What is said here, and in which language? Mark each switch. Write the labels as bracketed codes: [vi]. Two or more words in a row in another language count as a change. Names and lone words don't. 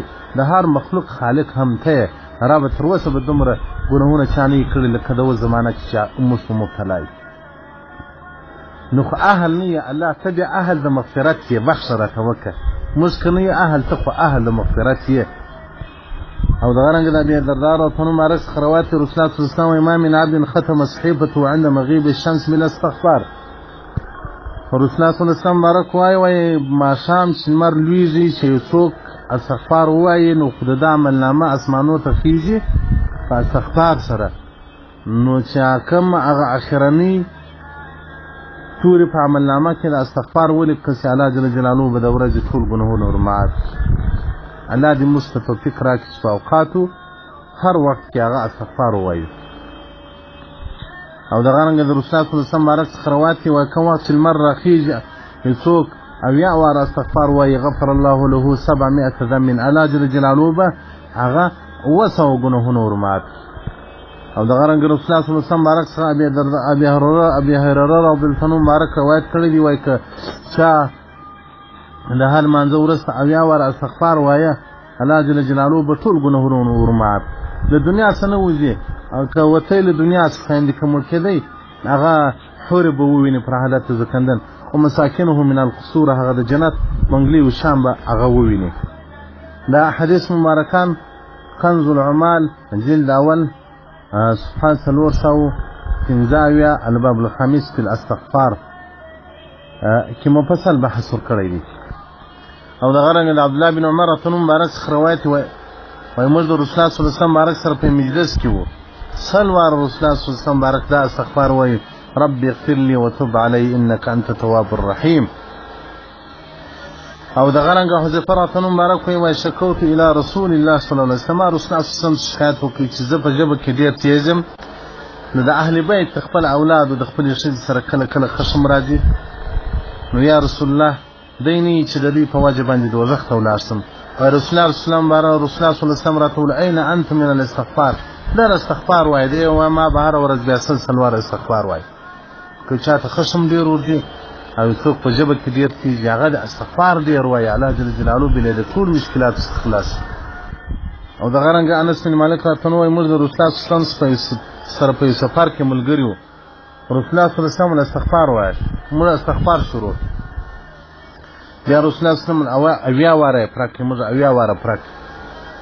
[ps] د هر مخلوق خالق هم ته یې، رابه تر اوسه به دومره ګناهونه چا نه یې کړي لکه د اوس زمانه کې چې موږ په مبتلا یو. نو خو اهل نه یې الله ته بیا اهل د مغفرت یې، بخښه راته وکړه. موږ که نه یې اهل، ته خو اهل د مغفرت یې. او دغه رنګ د [ar] ابي الدرداء رضی الله عنه [ps] بارک خروات [ar] رسول الله صلی الله علیه وسلم ما من عبد ختم صحيفته عند مغيب الشمس من الاستغفار. [ps] رسول الله [ar] صلی الله علیه وسلم [ps] بارک وایي ماښام چې لمر لویږي چې یو څوک استغفار ووایي نو خو د ده عملنامه اسمانو ته خیږي په استغفار سره. نو چې کوم هغه اخرنۍ تورې په عملنامه کې د استغفار ولیکل چې [ar] الله جل جلاله [ps] به د ورځې ټول ګناهونه ورمعاف کړي. الله دې موږ ته توفیق راکړي چې په اوقاتو هر وخت کې هغه استغفار ووایو. او دغه رنګه د رسول الله [ar] صلی الله علیه وسلم [ps] بارک خروات کې وایي کوم وخت چې لمر راخیږي یو څوک 80 واره استغفار وایي [ar] غفر الله له 700 ذنب، الله جل جلاله [ps] به هغه 200 ګناهونه ورمعاف کړي. او دغه رنګ رسول الله [ar] صلی الله علیه وسلم [ps] بارک څخه ابي هريره [ar] رضی الله عنه [ps] بارک روایت کړی دی وایي که چا د هر مانځه وروسته 80 واره استغفار وایه [ar] الله جل جلاله [ps] به ټول ګناهونه ورمعاف. د دنیا څخه نه وځي، او که وتی له دنیا څخه یعنې که مړ کېدی هغه حورې به وویني پر حالت زکندن، او [ar] مساکنه من القصور، [ps] هغه د جنت بنګلې و شام به هغه وویني. دا حدیث مبارکان کنز العمال جلد اول صفحه 415 [ar] الباب الخامس في الاستغفار [ps] کې مفصل بحث ورکړی دی. او دغه رنګ د عبدالله بن عمر [ar] رضی الله عنه [ps] بارک روایت وایي موږ د رسول الله [ar] صلی الله علیه وسلم [ps] بارک سره په مجلس کې وو، سل واره رسول الله [ar] صلی الله علیه وسلم [ps] بارک دا استغفار وایي [ar] رب اغفر لي وتب علی انك انت تواب الرحیم. [ps] او دغه رنګ حذیفه [ar] رضی الله عنه [ps] بارک وایي [ar] شکوت الی رسول الله صلی الله علیه وسلم، [ps] رسول الله [ar] صلی الله علیه وسلم [ps] شکایت وکړي چې زه په ژبه کې ډېر تیز یم. نو د اهل بیت خپل اولاد او د خپلې ښځې سره کله کله خشم راځي. نو [ar] یا رسول الله [ps] دی نه چې د دوی په وجه باندې دوزخ ته ولاړ شم. رسول الله [ar] صلی الله علیه وسلم [ps] راته وویل [ar] این انت من الاستغفار، [ps] در استغفار وایي دی و ما به هره ورځ بیا سل واره استغفار وایي. که چاته خشم ډېر ورځي او څوک په ژبه کې ډېر تیز هغه د استغفار ډېر وایي، [ar] الله جل جلاله [ps] بې د ټول مشکلاتو څخه خلاص. او دغه رنګه انس بن مالک راته وایي موږ د رسول الله [ar] صلی الله علیه وسلم [ps] سره په سفر کې ملګري وو، رسول الله [ar] صلی الله علیه وسلم [ps] استغفار وایي، موږ استغفار شروع بیا رسول الله [ar] صلی الله علیه وسلم [ps] 80 واره پرک، موږ 80 واره پرک.